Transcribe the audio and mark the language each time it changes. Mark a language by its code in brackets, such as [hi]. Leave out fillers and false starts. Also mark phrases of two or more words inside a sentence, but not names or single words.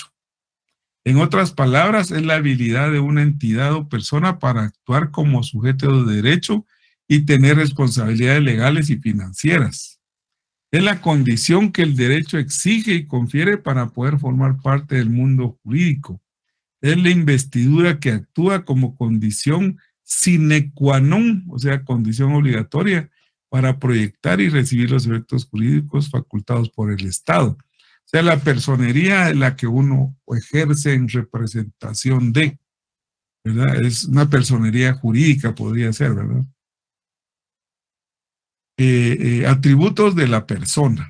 [es] En otras palabras, es la habilidad de una entidad o persona para actuar como sujeto de derecho y tener responsabilidades legales y financieras. Es la condición que el derecho exige y confiere para poder formar parte del mundo jurídico. Es la investidura que actúa como condición [la] sine qua non, [es] o sea, condición obligatoria para proyectar y recibir los efectos jurídicos facultados por el Estado. O sea, la personería es la que uno ejerce en representación de, ¿verdad? Es una personería jurídica, podría ser, ¿verdad? Atributos de la persona.